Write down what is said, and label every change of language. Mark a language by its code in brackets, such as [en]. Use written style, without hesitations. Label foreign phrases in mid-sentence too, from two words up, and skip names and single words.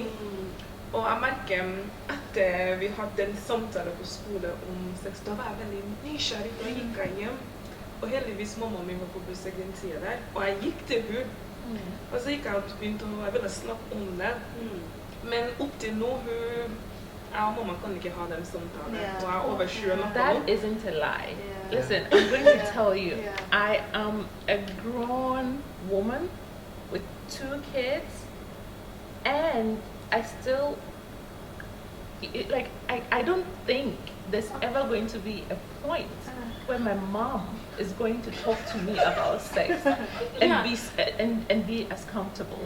[no] Og jeg merker at vi hadde en samtale på skole om sex, da var jeg veldig nysgjerrig, for jeg gikk hjem. Og heldigvis mamma min var på besøk den tiden der, og jeg gikk til hun. Og så gikk jeg og begynte å jeg ville snakke om det. Men opp til nå, jeg og mamma kan ikke ha den samtalen, og jeg overskjører noe. [en] That isn't a lie. Listen, I'm going to tell you, I am a grown woman with 2 kids, and I still, I don't think there's ever going to be a point where my mom is going to talk to me about sex and be as comfortable.